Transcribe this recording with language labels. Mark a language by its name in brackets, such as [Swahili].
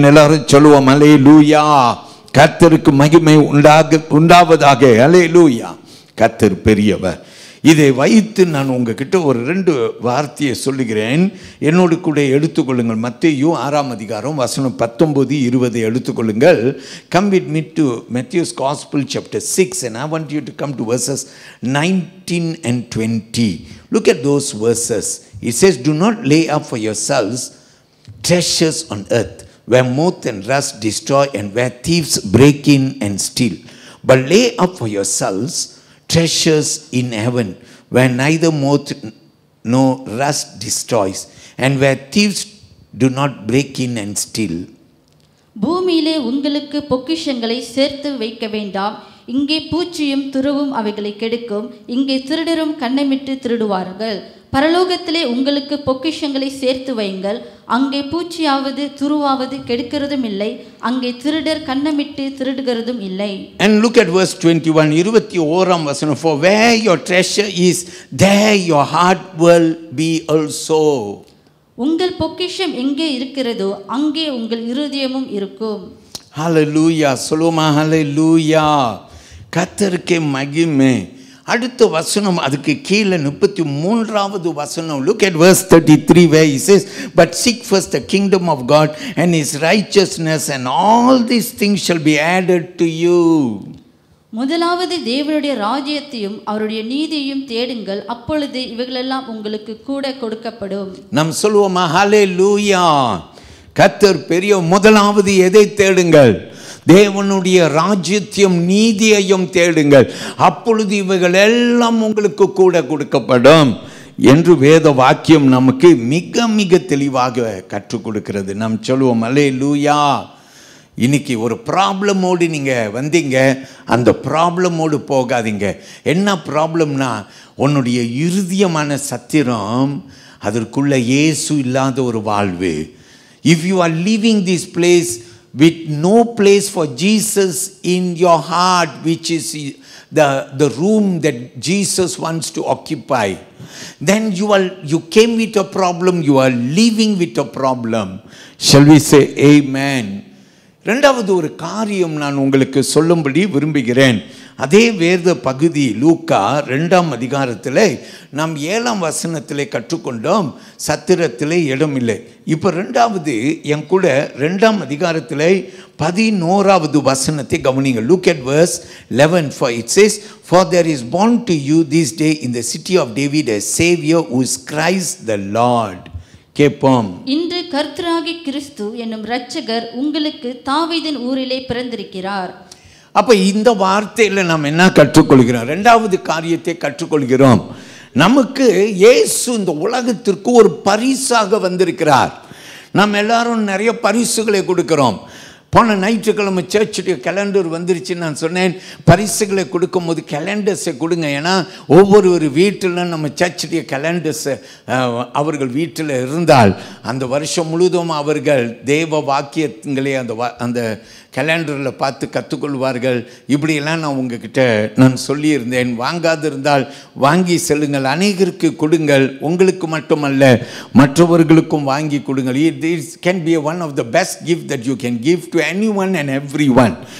[Tamil] எல்லாரும் சொல்லுவோம் அல்லேலூயா. கர்த்தருக்கு மகிமை உண்டாவதாக. அல்லேலூயா. கர்த்தர் பெரியவர். இதை வைத்து நான் உங்ககிட்ட ஒரு 2 வார்த்தையை சொல்லுகிறேன். என்னோடு கூட எடுத்துக்கொள்ளுங்கள். மத்தேயு 6ஆம் அதிகாரம் வசனம் 19-20 எடுத்துக்கொள்ளுங்கள். [English] Come with me to Matthew's Gospel chapter 6 and I want you to come to verses 19 and 20. Look at those verses. It says, do not lay up for yourselves treasures on earth, where moth and rust destroy and where thieves break in and steal. But lay up for yourselves treasures in heaven, where neither moth nor rust destroys and where thieves do not break in and steal. [Tamil] பூமியிலே உங்களுக்கு பொக்கிஷங்களை சேர்த்து வைக்க வேண்டாம். இங்கே பூச்சியும் துருவும் அவைகளை கெடுக்கும். இங்கே திருடரும் கண்ணமிட்டு திருடுவார்கள். பரலோகத்திலே உங்களுக்கு பொக்கிஷங்களை சேர்த்து வையுங்கள். அங்கே பூச்சியாவது துருவாவது கெடுக்கிறதும் இல்லை. அங்கே திருடர் கண்ணமிட்டு திருடுகிறதும் இல்லை. [English] And look at verse 21. [Tamil] 21ஆம் வசனம். [English] For where your treasure is, there your heart will be also. [Tamil] உங்கள் பொக்கிஷம் எங்கே இருக்கிறதோ அங்கே உங்கள் இருதயமும் இருக்கும். ஹல்லேலூயா. சொல்லுமா ஹல்லேலூயா. கர்த்தருக்கே மகிமை. அடுத்த வசனம் அதுக்கு கீழே 33வது வசனம். [English] Look at verse 33 where he says, but seek first the kingdom of God and his righteousness and all these things shall be added to you. [Tamil] முதலாவது தேவனுடைய ராஜ்யத்தையும் அவருடைய நீதியையும் தேடுங்கள், அப்பொழுது இவைகளெல்லாம் உங்களுக்கு கூட கொடுக்கப்படும். நாம் சொல்லுவோமா ஹல்லேலூயா. கர்த்தர் பெரிய. முதலாவது எதை தேடுங்கள்? தேவனுடைய ராஜ்யத்தையும் நீதியையும் தேடுங்கள், அப்பொழுது இவைகள் எல்லாம் உங்களுக்கு கூட கொடுக்கப்படும் என்று வேத வாக்கியம் நமக்கு மிக மிக தெளிவாக கற்றுக் கொடுக்கிறது. நாம் சொல்லுவோம் அல்லேலூயா. இன்னைக்கு ஒரு ப்ராப்ளமோடு நீங்கள் வந்தீங்க, அந்த ப்ராப்ளமோடு போகாதீங்க. என்ன ப்ராப்ளம்னா, உன்னுடைய இருதயமான சத்திரம் அதற்குள்ள இயேசு இல்லாத ஒரு வாழ்வு. [English] If you are living this place with no place for Jesus in your heart, which is the room that Jesus wants to occupy, then you came with a problem, you are living with a problem. Shall we say amen? [Tamil] இரண்டாவது ஒரு காரியம் நான் உங்களுக்கு சொல்லும்படி விரும்புகிறேன். அதே வேத பகுதி லூக்கா 2ஆம் அதிகாரத்தில் நாம் 7ஆம் வசனத்திலே கற்றுக்கொண்டோம், சத்திரத்திலே இடமில்லை. இப்போ 2வது என் கூட 2ஆம் அதிகாரத்தில் 11வது வசனத்தை கவனிங்க. [English] Look at verse 11. For it says, for there is born to you this day in the city of David a Savior who is Christ the Lord. [Tamil] கேட்போம். இன்று கர்த்தராகிய கிறிஸ்து என்னும் இரட்சகர் உங்களுக்கு தாவீதின் ஊரிலே பிறந்திருக்கிறார். அப்ப இந்த வார்த்தையில் நாம் என்ன கற்றுக்கொள்கிறோம்? 2வது காரியத்தை கற்றுக்கொள்கிறோம். நமக்கு இயேசு இந்த உலகத்திற்கு ஒரு பரிசாக வந்திருக்கிறார். நாம் எல்லாரும் நிறைய பரிசுகளை கொடுக்கிறோம். போன ஞாயிற்றுக்கிழமை சர்ச்சுடைய கேலண்டர் வந்துருச்சு. நான் சொன்னேன், பரிசுகளை கொடுக்கும் போது கேலண்டர்ஸை கொடுங்க. ஏன்னா ஒவ்வொரு வீட்டில் நம்ம சர்ச்சுடைய கேலண்டர்ஸை அவர்கள் வீட்டில் இருந்தால் அந்த வருஷம் முழுவதும் அவர்கள் தேவ வாக்கியங்களை அந்த கேலண்டரில் பார்த்து கற்றுக்கொள்வார்கள். இப்படியெல்லாம் நான் உங்ககிட்ட நான் சொல்லியிருந்தேன். வாங்காதிருந்தால் வாங்கி செல்லுங்கள், அநேகருக்கு கொடுங்கள், உங்களுக்கு மட்டுமல்ல மற்றவர்களுக்கும் வாங்கி கொடுங்கள். [English] This can be one of the best gift that you can give to anyone and everyone.